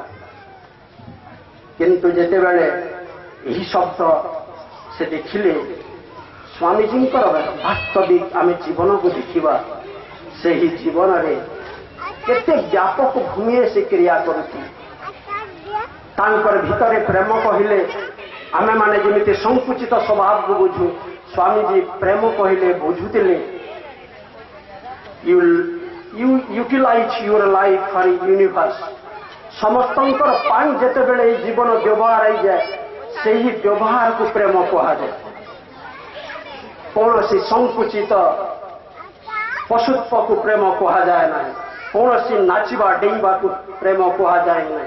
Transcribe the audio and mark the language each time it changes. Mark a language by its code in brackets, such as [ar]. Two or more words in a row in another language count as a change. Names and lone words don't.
[or] କିନ୍ତୁ ଯେତେବେଳେ ଏହି ଶବ୍ଦ ସେ ଦେଖିଲେ, ସ୍ୱାମୀଜୀଙ୍କର ବାସ୍ତବିକ ଆମେ ଜୀବନକୁ ଦେଖିବା, ସେହି ଜୀବନରେ କେତେ ବ୍ୟାପକ ଭୂମିରେ ସେ କ୍ରିୟା କରୁଛି। ତାଙ୍କର ଭିତରେ ପ୍ରେମ କହିଲେ ଆମେମାନେ ଯେମିତି ସଂକୁଚିତ ସ୍ୱଭାବକୁ ବୁଝୁ, ସ୍ୱାମୀଜୀ ପ୍ରେମ କହିଲେ ବୁଝୁଥିଲେ, [en] you utilize your life for universe। [or] ସମସ୍ତଙ୍କର ପାଇଁ ଯେତେବେଳେ ଏହି ଜୀବନ ବ୍ୟବହାର ହେଇଯାଏ, ସେହି ବ୍ୟବହାରକୁ ପ୍ରେମ କୁହାଯାଏ। କୌଣସି ସଂକୁଚିତ ପଶୁତ୍ୱକୁ ପ୍ରେମ କୁହାଯାଏ ନାହିଁ, କୌଣସି ନାଚିବା ଡେଇଁବାକୁ ପ୍ରେମ କୁହାଯାଏ ନାହିଁ।